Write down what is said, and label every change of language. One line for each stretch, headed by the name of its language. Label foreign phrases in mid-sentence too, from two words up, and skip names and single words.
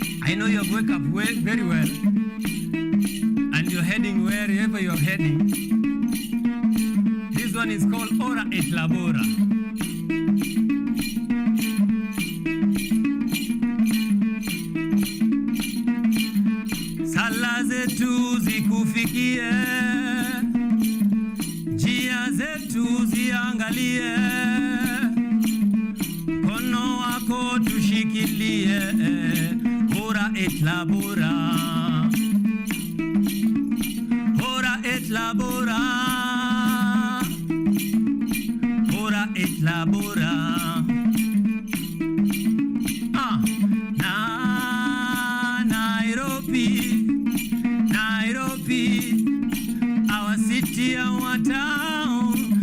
English: I know you have woke up very well, and you're heading wherever you're heading. This one is called Ora et Labora.
Swahili: Sala zetu zikufikie, njia zetu ziangalie, kono wako tushikilie,
Latin: ora et labora, ora et labora, ora et labora.
English: Nairobi, our city, our town.